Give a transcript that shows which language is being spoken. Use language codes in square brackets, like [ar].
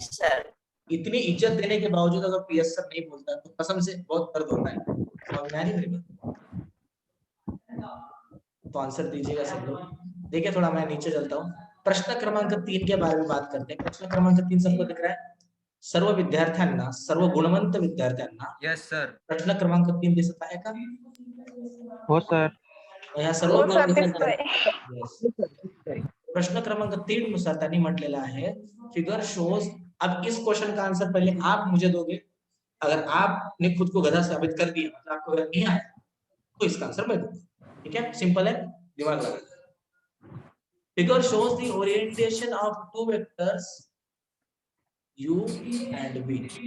[hi] Sir इतनी इज्जत देने के बावजूद अगर पीएस सर नहीं बोलता तो कसम से बहुत दर्द होता है। समझ में आ रही मेरी बात? तो आंसर दीजिएगा सब लोग। देखिए, थोड़ा मैं नीचे चलता हूँ। प्रश्न क्रमांक 3 के बारे में बात करते हैं। प्रश्न क्रमांक 3 सबको दिख रहा है? [mr] सर्व विद्यार्थ्यांना, सर्व गुणवंत विद्यार्थ्यांना [en] Yes sir. [mr] प्रश्न क्रमांक 3 दिसत आहे का? हो सर. या सर्व हो सर, गुणवंत दिसतोय. [en] Yes. [mr] प्रश्न क्रमांक 3 नुसार त्यांनी म्हटलेला आहे, फिगर शोज। [hi] अब इस क्वेश्चन का आंसर पहले आप मुझे दोगे। अगर आपने खुद को गधा साबित कर दिया, मतलब आपको अगर नहीं आया, तो इसका आंसर मैं दूंगा। ठीक है, सिंपल है, दिमाग लगा। [en] Figure shows the orientation of two vectors u and v।